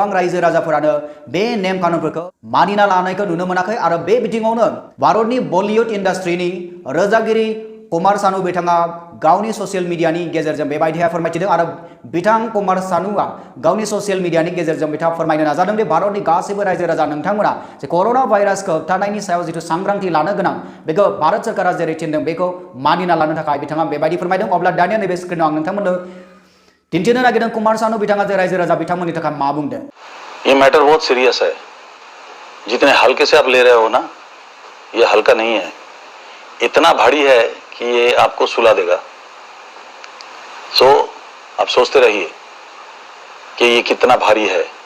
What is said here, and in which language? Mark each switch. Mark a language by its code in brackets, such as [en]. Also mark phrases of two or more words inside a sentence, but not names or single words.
[brx] रायजो राजाफोरानो बे नेम कानुनफोरखौ मानिना लानायखौ नुनो मोनाखै आरो बे बिथिङावनो भारतनि बलिउड इन्डास्ट्रिनि रोजाबगिरि कुमार सानु बिथाङा गावनि ससियेल मिडियानि गेजेरजों बेबायदिहाय फोरमायथिदों आरो बिथां कुमार सानुआ गावनि ससियेल मिडियानि गेजेरजों बिथाङा फोरमायनो नाजादों दि भारतनि गासैबो रायजो राजा नोंथांमोना जे कर'ना भाइरासखौ होबथानायनि सायाव जिथु सांग्रांथि लानो गोनां बेखौ भारत सरकारा जेरै थिनदों बेखौ मानिना लानो थाखाय बिथाङा बेबायदि फोरमायदों। अब्ला दानिया नैबे स्क्रिनाव आं नोंथांमोननो दिन्थिनो नागिरदों कुमार सानु बिथाङा जे रायजो राजा बिथांमोननि थाखाय मा बुंदों। [hi] ये मैटर बहुत सीरियस है, जितने हल्के से आप ले रहे हो ना ये हल्का नहीं है, इतना भारी है कि ये आपको सुला देगा। सो आप सोचते रहिए कि ये कितना भारी है।